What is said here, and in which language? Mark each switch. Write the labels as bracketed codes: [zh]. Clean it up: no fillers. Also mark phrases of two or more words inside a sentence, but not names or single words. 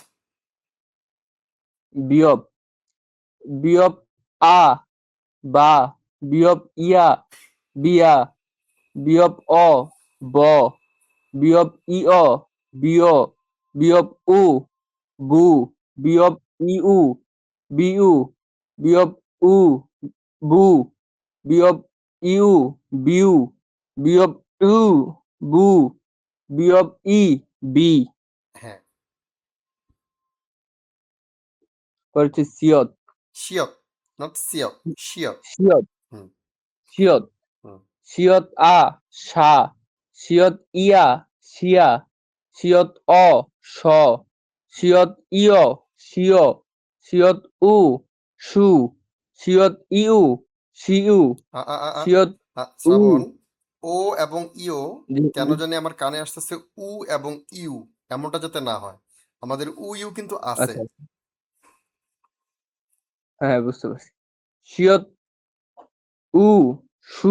[bn] বিয়প, বিয়প আ বা, বিয়প ইয়া বিয়া, বিয়প অ ব, বিয়প ইয় বিয়, বিয়প উ বু, বিয়প ইউ বিউ, বিয়প উ বু, বিয়প ইউ বিউ, বিয়প উ বু, বিয়প ই বি। হ্যাঁ। হচ্ছে সিয়ত, শিয়ক, নট সিয়ক, শিয়ক। সিয়ত, হুম সিয়ত, হুম। সিয়ত আ সা, সিয়ত ইয়া সিয়া, সিয়ত অ স, সিয়ত ইয় সিয়, সিয়ত উ সু, সিয়ত ইউ সিউ, আ আ আ আ সিয়ত উ। শ্রাবণ, ও এবং ইও জি, কেন জানি আমার কানে আসতেছে উ এবং ইউ, এমনটা যাতে না হয়। আমাদের উ ইউ কিন্তু আছে। আচ্ছা আচ্ছা। হ্যাঁ বুঝতে পারছি। সিয়ত উ সু,